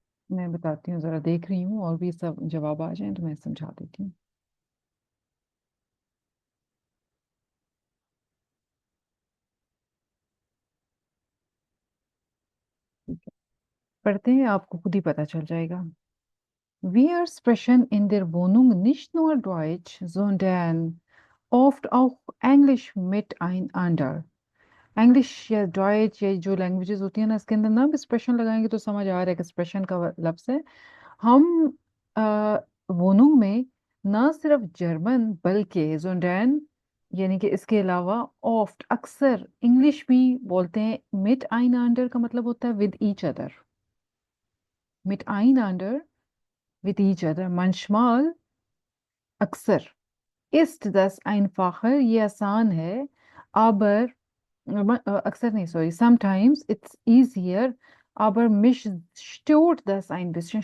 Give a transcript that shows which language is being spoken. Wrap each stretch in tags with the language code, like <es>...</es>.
<hi>मैं बताती हूँ, जरा देख रही हूँ और भी सब जवाब आ जाए तो मैं समझा देती हूँ। ठीक है, पढ़ते हैं, आपको खुद ही पता चल जाएगा।</hi> <de>Wir sprechen in der Wohnung nicht nur Deutsch, sondern oft auch Englisch miteinander।</de> <hi>English या डॉइच या जो लैंग्वेजेस होती है ना, इसके अंदर ना भी एक्सप्रेशन लगाएंगे तो समझ आ रहा है कि एक्सप्रेशन का लफ्ज है। हम वोनुंग में ना सिर्फ जर्मन बल्कि जोंडैन, यानी कि इसके अलावा ऑफ्ट अक्सर इंग्लिश भी बोलते हैं। मिट आइन अंडर का मतलब होता है</hi> <en>With each other.</en> <hi>मिट आइन under,</hi> <en>With each other.</en> <hi>manchmal, अक्सर।</hi> <de>ist das einfacher,</de> <hi>ये आसान है।</hi> <de>aber</de> <hi>अक्सर नहीं, sorry,</hi> <en>sometimes it's easier,</en> <de>aber mich stört das ein bisschen।</de>